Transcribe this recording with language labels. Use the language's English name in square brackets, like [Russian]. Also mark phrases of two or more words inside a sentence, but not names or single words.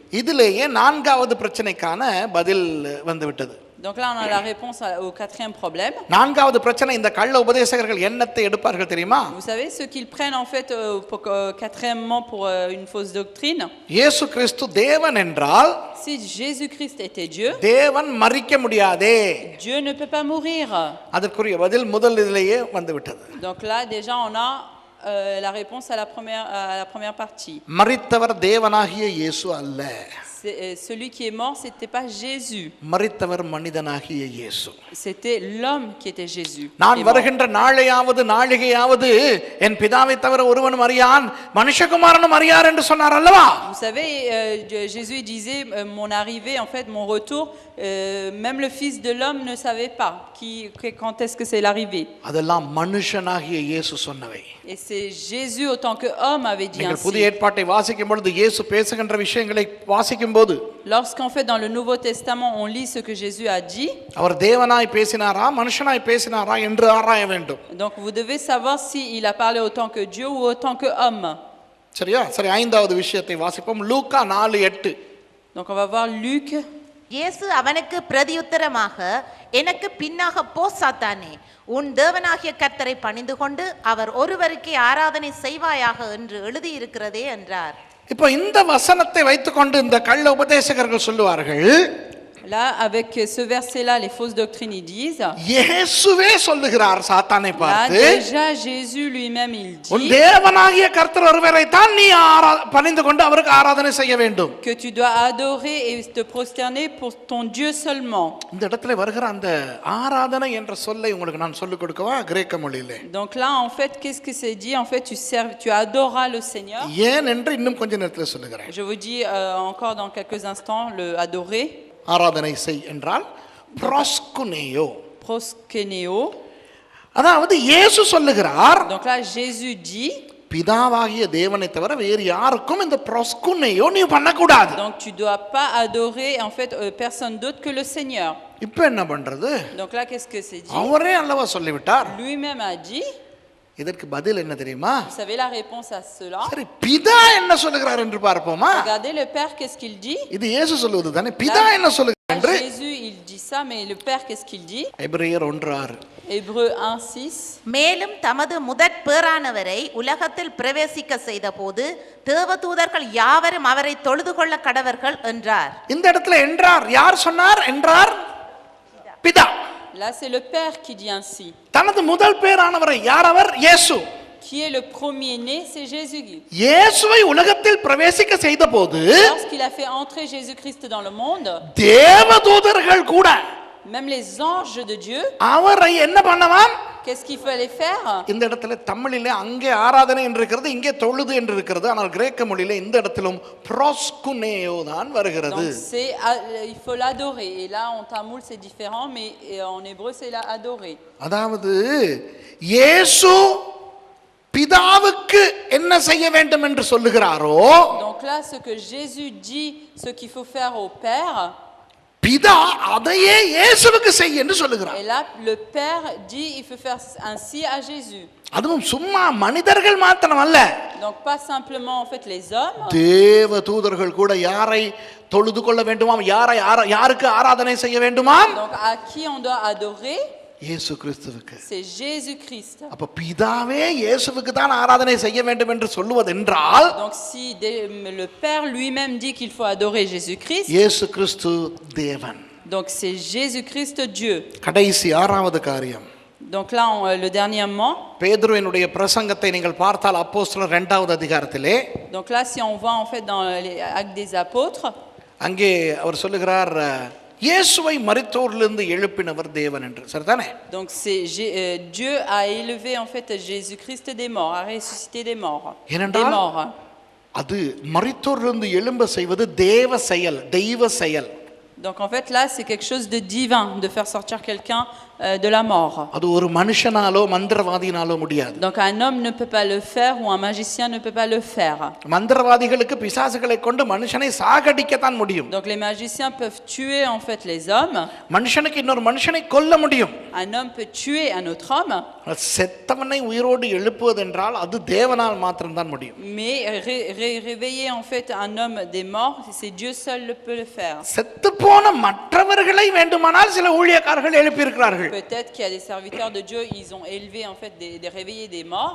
[Tamil] இதிலேயே நான்காவது பிரச்சனைக்கான பதில் வந்துவிட்டது. [French] Donc là on a la réponse au quatrième problème. [Tamil] நான்காவது பிரச்சனை, இந்த கள்ள உபதேசகர்கள் என்னத்தை எடுப்பார்கள் தெரியுமா? [French] Vous savez ce qu'ils prennent en fait quatrièmement pour une fausse doctrine. [Tamil] இயேசு கிறிஸ்து தேவன் என்றால் [French] Si Jésus-Christ était Dieu, [Tamil] தேவன் மரிக்க முடியாதே. [French] Dieu ne peut pas mourir. [Tamil] அதற்குரிய பதில் முதல் இதிலேயே வந்துவிட்டது. [French] Donc là déjà on a la réponse à la première partie. [Tamil] மரித்தவர் தேவனாகிய இயேசு அல்ல. [French] Celui qui est mort, c'était pas Jésus. [Tamil] மரித்தவர் மனிதனாகிய இயேசு. [French] C'était l'homme qui était Jésus. [Tamil] நான் வருகின்ற நாளையாவது நாழிகையாவது என் பிதாவை தவிர ஒருவனும் அறியான், மனுஷகுமாரனும் அறியார் என்று சொன்னார் அல்லவா? [French] Vous savez, Jésus disait mon arrivée, en fait, mon retour, même le Fils de l'homme ne savait pas quand est-ce que c'est l'arrivée. [Tamil] அதெல்லாம் மனுஷனாகிய இயேசு சொன்னவை. [French] Et c'est Jésus autant que homme avait dit [Tamil] நீங்கள் புதிய [French] ainsi. [Tamil] ஏற்பாட்டை வாசிக்கும் பொழுது இயேசு பேசுகின்ற விஷயங்களை வாசிக்கும் போது [French] Lorsqu'en fait dans le Nouveau Testament on lit ce que Jésus a dit, [Tamil] அவர் தேவனாய் பேசினாரா மனுஷனாய் பேசினாரா என்று ஆராய வேண்டும். [French] donc vous devez savoir si il a parlé autant que Dieu ou autant que homme. [Tamil] சரியா? சரி, ஐந்தாவது விஷயத்தை வாசிப்போம். லூக்கா 4:8. [French] Donc on va voir Luc. [Tamil] இயேசு அவனுக்கு பிரதியுத்தரமாக, எனக்கு பின்னாக போ சாத்தானே, உன் தேவனாகிய கர்த்தரை பணிந்து கொண்டு அவர் ஒருவருக்கே ஆராதனை செய்வாயாக என்று எழுதியிருக்கிறதே என்றார். இப்போ இந்த வசனத்தை வைத்துக்கொண்டு இந்த கள்ள உபதேசகர்கள் சொல்லுவார்கள், [French] Là, avec ce verset-là, les fausses doctrines, ils disent, [Tamil] இயேசுவே சொல்லுகிறார் சாத்தானை là, பார்த்து, [French] déjà Jésus lui-même, il உன் dit [Tamil] தேவனாகிய கர்த்தர் ஒருவரை தான் நீ பணிந்து கொண்டு அவருக்கு ஆராதனை செய்ய வேண்டும். [French] que tu dois adorer et te prosterner pour ton Dieu seulement. [Tamil] இந்த இடத்துல வருகிற அந்த ஆராதனை என்ற சொல்லை உங்களுக்கு நான் சொல்லிக் கொடுக்கவா கிரேக்க மொழியிலே? [French] Donc là, en fait, qu'est-ce que c'est dit? En fait, tu adoreras le Seigneur. [Tamil] ஏன் என்று இன்னும் கொஞ்ச நேரத்தில் சொல்லுகிறேன். [French] Je vous dis encore dans quelques instants, le adorer. [Tamil] ஆராதனை செய் என்றால் ப்ரோஸ்குனேயோ. Proskeneo. அதாவது இயேசு சொல்லுகிறார், [French] Donc là, Jésus dit, [Tamil] பிதாவாகிய தேவனை தவிர வேறு யாருக்கும் இந்த ப்ரோஸ்குனேயோ நீ பண்ணக்கூடாது. [French] donc tu dois pas adorer en fait personne d'autre que le Seigneur. [Tamil] இப்போ என்ன பண்றது? [French] Donc là, qu'est-ce que c'est dit? [Tamil] அவரே அல்லவா சொல்லிவிட்டார். [French] Lui-même a dit. [Tamil] இதற்கு பதில் என்ன தெரியுமா? [French] Vous savez la réponse à cela? [Tamil] சரி, பிதா என்ன சொல்லுகிறார் என்று பார்ப்போமா? [French] Regardez le Père, qu'est-ce qu'il dit? [Tamil] இது இயேசு சொல்லுவது தானே. பிதா என்ன சொல்லுகிறார் என்று [French] Jésus, il dit ça, mais le Père, qu'est-ce qu'il dit? [Tamil] எபிரேயர் 1:6. [French] Hébreux 1:6. [Tamil] மேலும் தமது முதற் பேறானவரை உலகத்தில் பிரவேசிக்க செய்த போது தேவதூதர்கள் யாவரும் அவரை தொழுது கொள்ள கடவர்கள் என்றார். இந்த இடத்துல என்றார் யார் சொன்னார்? என்றார் பிதா. [French] Là, c'est le Père qui dit ainsi. [Tamil] தனது முதல் பேரானவரை யார் அவர்? இயேசு. [French] Qui est le premier-né, c'est Jésus. [Tamil] இயேசுவை உலகத்தில் பிரவேசிக்க செய்த போது [French] Lorsqu'il a fait entrer Jésus-Christ dans le monde, [Tamil] தேவதூதர்கள் கூட [French] Même les anges de Dieu, [Tamil] அவரை என்ன பண்ணவாம்? [French] qu'est-ce qu'il fallait faire? [Tamil] இந்த இடத்துல தமிழிலே அங்கே ஆராதனை என்று இருக்கிறது, இங்கே தொழுது என்று இருக்கிறது. ஆனால் கிரேக்க மொழியிலே இந்த இடத்திலும் ப்ரோஸ்குனேயோ தான் வருகிறது. [French] Donc c'est il faut l'adorer. Et là en tamoul c'est différent, mais en hébreu c'est la adorer. [Tamil] அதாவது இயேசு பிதாவுக்கு என்ன செய்ய வேண்டும் என்று சொல்லுகிறாரோ, [French] Donc là ce que Jésus dit, ce qu'il faut faire au Père, [Tamil] பிதா அதையே இயேசுவுக்கு செய் என்று சொல்லுகிறார். [French] et là le Père dit il faut faire ainsi à Jésus. [Tamil] அதுவும் சும்மா மனிதர்கள் மாத்திரம் அல்ல, [French] Donc pas simplement en fait les hommes, [Tamil] தேவ தூதர்கள் கூட யாரை தொழுது கொள்ள வேண்டுமாம், யாருக்கு ஆராதனை செய்ய வேண்டுமாம்? [French] donc à qui on doit adorer? [Tamil] இயேசு கிறிஸ்துவுக்கு. [French] C'est Jésus-Christ. [Tamil] அப்ப பிதாவே இயேசுவுக்கு தான் ஆராதனை செய்ய வேண்டும் என்று சொல்லுவதென்றால், [French] Donc si le Père lui-même dit qu'il faut adorer Jésus-Christ, [Tamil] இயேசு கிறிஸ்து தேவன். [French] donc c'est Jésus-Christ Dieu. [Tamil] கடைசி ஆறாவது காரியம், [French] Donc là le dernièrement, [Tamil] பேதுருவினுடைய பிரசங்கத்தை நீங்கள் பார்த்தால் அப்போஸ்தலர் 2வது அதிகாரத்திலே, [French] donc là si on voit en fait dans les Actes des Apôtres, [Tamil] அங்கே அவர் சொல்லுகிறார், இயேசுவை மரித்தோரிலிருந்து எழுப்பினவர் தேவன் என்று. சரிதானே? [French] donc c'est Dieu a élevé en fait Jésus-Christ des morts, a ressuscité des morts. Des morts. [Tamil] அது மரித்தோரிலிருந்து எழும்ப செய்வது தேவ செயல், தெய்வ செயல். [French] Donc en fait là c'est quelque chose de divin de faire sortir quelqu'un de la mort. [Tamil] அது ஒரு மனுஷனாலோ மந்திரவாதினாலோ முடியாது. [French] Donc un homme ne peut pas le faire ou un magicien ne peut pas le faire. [Tamil] மந்திரவாதிகளுக்கு பிசாசுகளை கொண்டு மனுஷனை சாகடிக்க தான் முடியும். [French] Donc les magiciens peuvent tuer en fait les hommes. [Tamil] மனுஷனுக்கு இன்னொரு மனுஷனை கொல்ல முடியும். [French] Un homme peut tuer un autre homme. [Tamil] செத்தவனை உயிரோடு எழுப்புவதென்றால் அது தேவனால் மாத்திரம் தான் முடியும். [French] Mais réveiller en fait un homme des morts, c'est Dieu seul le peut le faire. [Tamil] செத்து போன மற்றவர்களை வேண்டுமானால் சில ஊழியக்காரர்கள் எழுப்பி இருக்கிறார்கள். [French] Peut-être qu'il y a des serviteurs de Dieu, ils ont élevé en fait des réveillés des morts.